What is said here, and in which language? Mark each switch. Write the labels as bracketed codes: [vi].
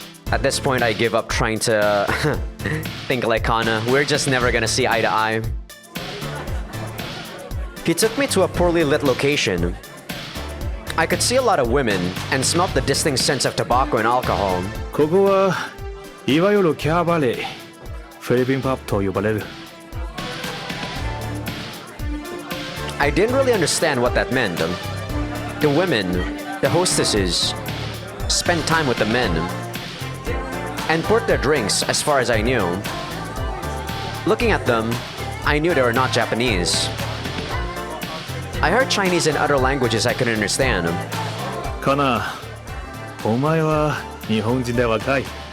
[en] at this point, I give up trying to think like Kana. We're just never gonna see eye to eye. He took me to a poorly lit location. I could see a lot of women and smelt the distinct sense of tobacco and alcohol. [ja] ここはいわゆるキャーバレー、フィリピンパブと呼ばれる。 [en] I didn't really understand what that meant. The women, the hostesses, spent time with the men and poured their drinks as far as I knew. Looking at them, I knew they were not Japanese. I heard Chinese and other languages I couldn't understand. [ja] かな、お前は日本人で若い。